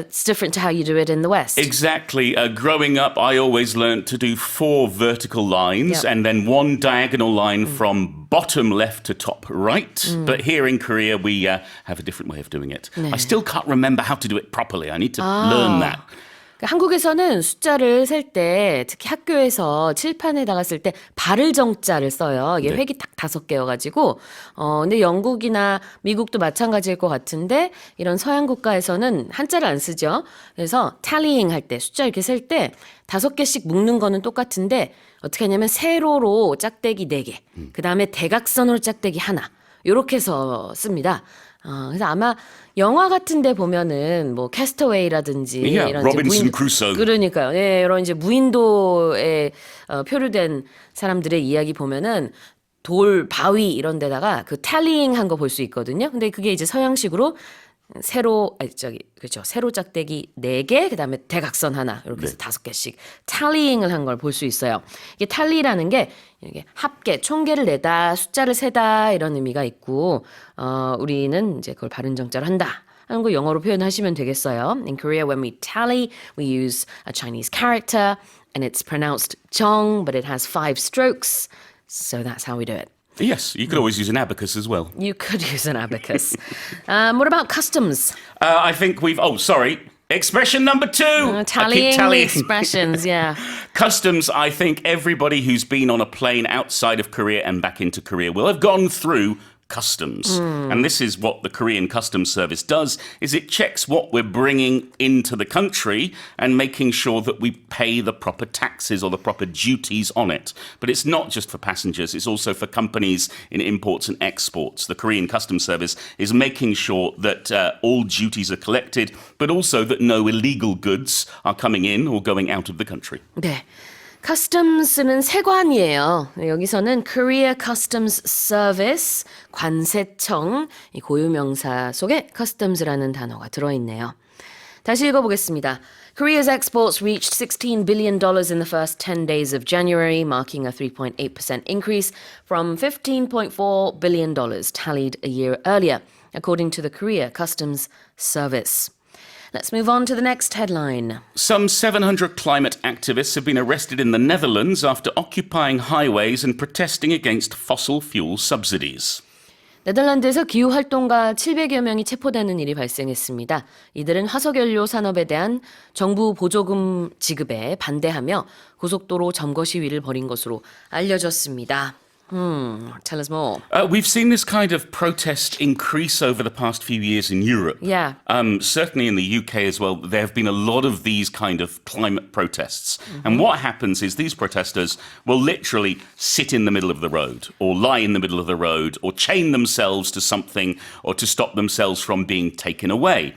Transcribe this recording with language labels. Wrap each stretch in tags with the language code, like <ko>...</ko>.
<en>it's different to how you do it in the West. Exactly. Growing up, I always learned to do 4 vertical lines Yep. and then 1 diagonal line from bottom left to top right. But here in Korea, we have a different way of doing it. I still can't remember how to do it properly. I need to learn that.</en> <ko>한국에서는 숫자를 셀 때, 특히 학교에서 칠판에다가 쓸 때 발을 정자를 써요. 이게 네. 획이 딱 5개여가지고. 근데 영국이나 미국도 마찬가지일 것 같은데, 이런 서양 국가에서는 한자를 안 쓰죠. 그래서 tallying 할 때, 숫자 이렇게 셀 때 5개씩 묶는 거는 똑같은데, 어떻게 하냐면 세로로 짝대기 4개, 그 다음에 대각선으로 짝대기 하나, 요렇게 해서 씁니다. 그래서 아마 영화 같은 데 보면은 뭐 캐스터웨이라든지</ko> <en>Yeah,</en> <ko>이런</ko> <en>Robinson Crusoe.</en> <ko>그러니까요. 예, 이런 이제 무인도에 표류된 사람들의 이야기 보면은 돌, 바위 이런 데다가 그 탤리잉 한 거 볼 수 있거든요. 근데 그게 이제 서양식으로 세로 짝대기 4개, 그다음에 대각선 하나 이렇게 해서 5개씩 tallying을 한 걸 볼 수 있어요. 이게 tally라는 게 이게 합계, 총계를 내다, 숫자를 세다 이런 의미가 있고 우리는 이제 그걸 바른 정자로 한다. 하는 거 영어로 표현하시면 되겠어요.</ko> <en>In Korea, when we tally, we use a Chinese character and it's pronounced 정, but it has 5 strokes. So that's how we do it. Yes, you could always use an abacus as well. You could use an abacus. What about customs? I think we've... Oh, sorry. Expression number 2. I keep Tallying the tallying. expressions, yeah. Customs, I think everybody who's been on a plane outside of Korea and back into Korea will have gone through customs. And this is what the Korean Customs Service does, is it checks what we're bringing into the country and making sure that we pay the proper taxes or the proper duties on it. But it's not just for passengers, it's also for companies in imports and exports. The Korean Customs Service is making sure that all duties are collected, but also that no illegal goods are coming in or going out of the country.</en> <ko>네. Customs는 세관이에요. 여기서는 Korea Customs Service, 관세청, 이 고유명사 속에 customs라는 단어가 들어있네요. 다시 읽어보겠습니다.</ko> <en>Korea's exports reached $16 billion in the first 10 days of January, marking a 3.8% increase from $15.4 billion tallied a year earlier, according to the Korea Customs Service. Let's move on to the next headline. Some 700 climate activists have been arrested in the Netherlands after occupying highways and protesting against fossil fuel subsidies.</en> <ko>네덜란드에서 기후활동가 700여 명이 체포되는 일이 발생했습니다. 이들은 화석연료 산업에 대한 정부 보조금 지급에 반대하며 고속도로 점거 시위를 벌인 것으로 알려졌습니다.</ko> <en>Tell us more. We've seen this kind of protest increase over the past few years in Europe. Yeah. Certainly in the UK as well, there have been a lot of these kind of climate protests. And what happens is these protesters will literally sit in the middle of the road or lie in the middle of the road or chain themselves to something or to stop themselves from being taken away.</en>